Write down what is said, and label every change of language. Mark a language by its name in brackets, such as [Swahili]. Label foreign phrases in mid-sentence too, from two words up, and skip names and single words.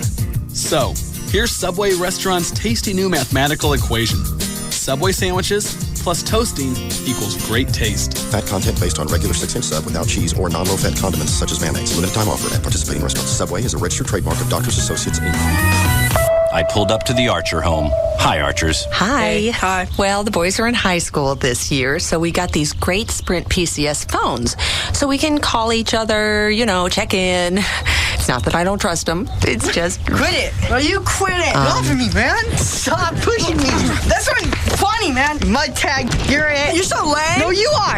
[English] So, here's Subway Restaurant's tasty new mathematical equation. Subway sandwiches plus toasting equals great taste. Fat content based on regular 6-inch sub without cheese or non-low-fat condiments such as mayonnaise. Limited time offer at participating restaurants. Subway is a registered trademark of Doctors Associates, Inc. I pulled up to the Archer home. Hi, Archers. Hi. Hi. Well, the boys are in high school this year, so we got these great Sprint PCS phones. So we can call each other, check in. It's not that I don't trust them. It's just... Quit it. No, you quit it. Get off of me, man. Stop pushing me. That's not funny, man. Mud tag, you're it. You're so lame. No, you are.